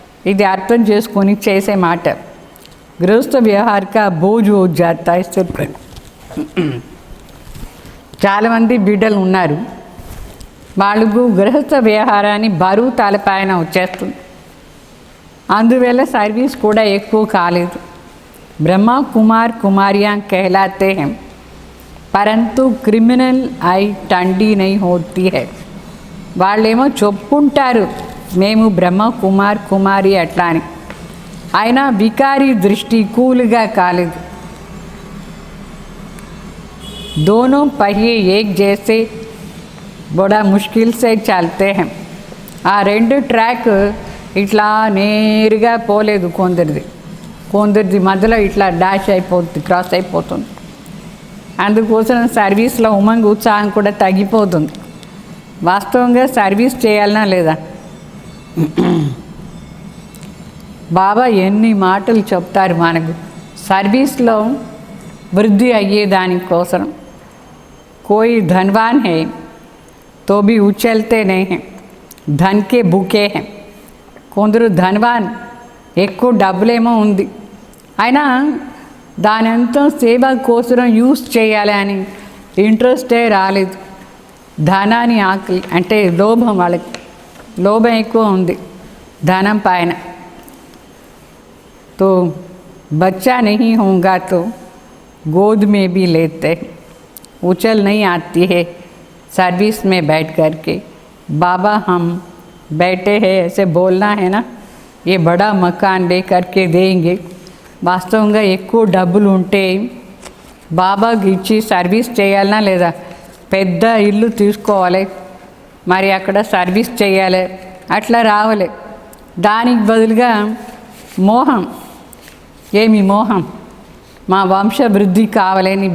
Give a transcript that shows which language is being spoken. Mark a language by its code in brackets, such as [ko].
[te] ఇది అర్థం చేసుకొని చేసే మాట. [hi] గృహస్థ వ్యవహార్ కా బోజ్ హో జాతా హై సిర్ పర్. [te] చాలామంది బిడ్డలు ఉన్నారు, వాళ్ళకు గృహస్థ వ్యవహారాన్ని బరువు తలపైన వచ్చేస్తుంది. అందువల్ల సర్వీస్ కూడా ఎక్కువ కాలేదు. [hi] ब्रह्मा कुमार कुमारियाँ कहलाते हैं, परंतु क्रिमिनल आई टंडी नहीं होती है. [te] వాళ్ళేమో చెప్పుకుంటారు మేము బ్రహ్మ కుమార్ కుమారి అట్లా అని, అయినా వికారి దృష్టి కూల్గా కాలేదు. [hi] दोनों पहिए एक जैसे बड़ा मुश्किल से चलते हैं. [te] ఆ రెండు ట్రాక్ ఇట్లా నేరుగా పోలేదు, కొందరిది మధ్యలో ఇట్లా డాష్ అయిపోతుంది, క్రాస్ అయిపోతుంది. అందుకోసం సర్వీస్లో ఉమంగ్ ఉత్సాహం కూడా తగ్గిపోతుంది. వాస్తవంగా సర్వీస్ చేయాలనా లేదా? బాబా ఎన్ని మాటలు చెప్తారు మనకు సర్వీస్లో వృద్ధి అయ్యేదానికోసం. [hi] కోయి ధన్వాన్ హై తో భీ ఉచల్తే నహీ హై, ధన్ కే భూకే హై. [te] కొందరు ధన్వాన్, ఎక్కువ డబ్బులేమో ఉంది, అయినా దానంతా సేవ కోసం యూస్ చేయాలి అని ఇంట్రెస్టే రాలేదు. ధనాన్ని ఆకలి అంటే లోభం, వాళ్ళకి లోభం ఎక్కువ ఉంది ధనం పైన. [hi] तो बच्चा नहीं होगा तो गोद में भी लेते, उछल नहीं आती है सर्विस में बैठ कर के. बाबा हम बैठे हैं ऐसे बोलना है ना, ये बड़ा मकान ले करके देंगे. [te] వాస్తవంగా ఎక్కువ డబ్బులు ఉంటే బాబాకి ఇచ్చి సర్వీస్ చేయాలనా లేదా? పెద్ద ఇల్లు తీసుకోవాలి, మరి అక్కడ సర్వీస్ చేయాలి, అట్లా రావాలి. దానికి బదులుగా మోహం, ఏమి మోహం, మా వంశవృద్ధి కావాలని.